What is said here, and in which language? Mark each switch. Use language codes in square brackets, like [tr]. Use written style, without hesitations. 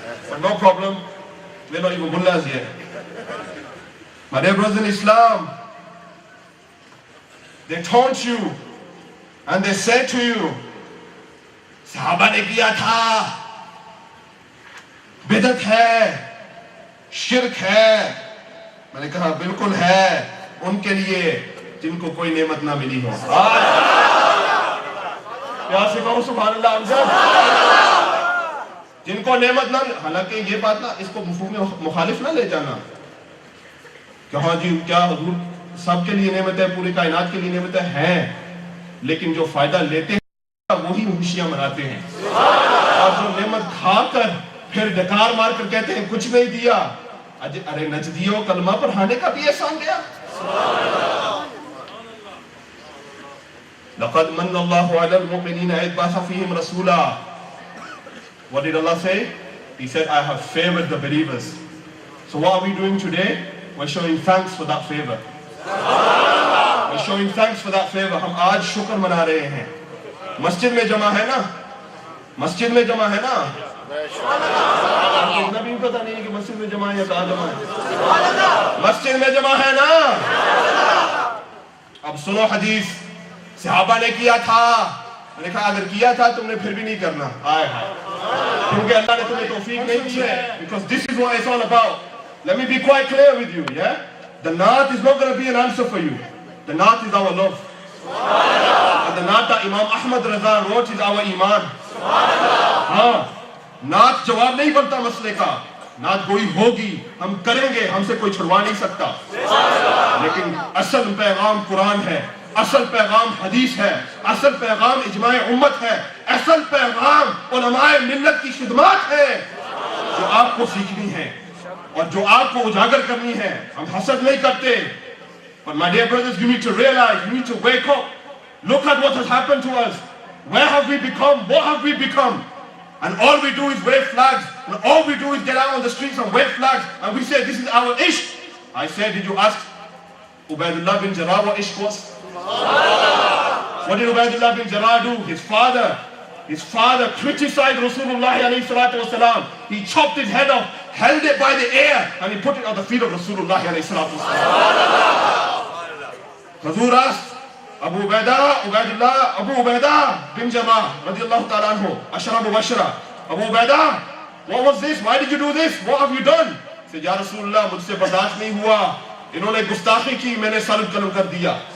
[en] But no problem, we're not even mullahs yet. My dear brothers in Islam, they taunt you and they say to you, [ur] Sahaba ne kiya tha, بدعت ہے، شرک ہے. میں نے کہا بالکل ہے ان کے لیے جن کو کوئی نعمت نہ ملی ہو. پیار سے کہو سبحان اللہ. جن کو نعمت نہ، حالانکہ یہ بات نا اس کو مفہوم مخالف نہ لے جانا کہ ہاں جی کیا حضور سب کے لیے نعمت ہے، پوری کائنات کے لیے نعمت ہے، لیکن جو فائدہ لیتے ہیں وہی خوشیاں مناتے ہیں. اور جو نعمت کھا کر پھر ڈکار مار کر کہتے ہیں کچھ نہیں دیا، ارے نجدیوں کلمہ پڑھانے کا بھی احسان گیا. [ar] لَقَدْ مَنَّ اللَّهُ عَلَى الْمُؤْمِنِينَ إِذْ بَعَثَ فِيهِمْ رَسُولًا. [en] What did Allah say? He said, I have favored the believers. So what are we doing today? We're showing thanks for that favor. We're showing thanks for that favor. [ur] ہم آج شکر منا رہے ہیں. مسجد میں جمع ہے نا، مسجد میں جمع ہے نا. اتنا بھی پتہ نہیں ہے کہ مسجد میں جمع ہے یا کہاں جمع ہے. مسجد میں جمع ہے نا. اب سنو حدیث. صحابہ نے کیا تھا، میں نے کہا اگر کیا تھا تم نے پھر بھی نہیں کرنا. کیونکہ اللہ نے تمہیں توفیق نہیں دی ہے. [en] Because this is what it's all about. Let me be quite clear with you, yeah? The naat is not going to be an answer for you. The naat is our love. And the naat that Imam Ahmad Raza wrote is our iman. [ur] ہاں، نعت جواب نہیں بنتا مسئلے کا. نعت گوئی ہوگی، ہم کریں گے، ہم سے کوئی چھڑوا نہیں سکتا. لیکن اصل پیغام قرآن ہے، اصل پیغام حدیث ہے، اصل پیغام اجماع امت ہے، اصل پیغام علماء ملت کی خدمات ہے جو آپ کو سیکھنی ہے اور جو آپ کو اجاگر کرنی ہے. ہم حسد نہیں کرتے. [en] But my dear brothers, you need to realize, you need to wake up. Look at what has happened to us. Where have we become? What have we become? And all we do is wave flags. And all we do is get out on the streets and wave flags. And we say, this is our ishq. I said, did you ask Ubaidullah bin Jarrah what ishq was? What did Ubaidullah bin Jarrah do? His father His father criticized Rasulullah alayhi salatu wasalam. He chopped his head off, held it by the ear, and he put it on the feet of Rasulullah alayhi salatu wasalam. Hazur asked Abu Ubaidah bin Jarrah radiyallahu ta'ala anhu, Ashara Mubashara, Abu Ubaidah, what was this? Why did you do this? What have you done? He said, Ya Rasulullah, [ur] mujhse bardasht nahi hua. انہوں نے گستاخی کی, میں نے سر قلم کر دیا.